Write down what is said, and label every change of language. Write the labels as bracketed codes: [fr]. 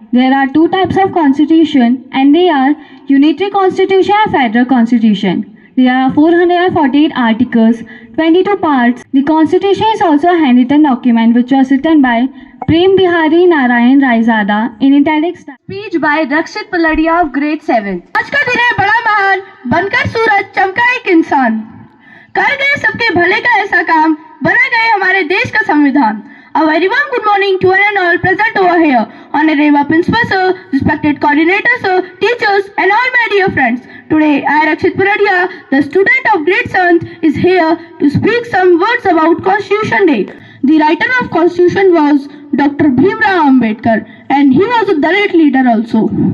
[en] There are two types of constitution and they are unitary constitution and federal constitution. There are 448 articles, 22 parts. The constitution is also a handwritten document which was written by Prem Bihari Narayan Raizada in italic style. Speech by Rakshit Paladia of grade 7. [hi] आज का दिन है बड़ा महान, बनकर सूरज चमका एक इंसान, कर गए सबके भले का ऐसा काम, बना गए हमारे देश का संविधान. [en] A very warm good morning to one and all present over here. Honorable Principal Sir, respected coordinator sir, teachers and all my dear friends. Today I, Rakshit Paladia, the student of grade 7th, is here to speak some words about Constitution Day. The writer of Constitution was Dr. Bhimrao Ambedkar, and he was a Dalit leader also.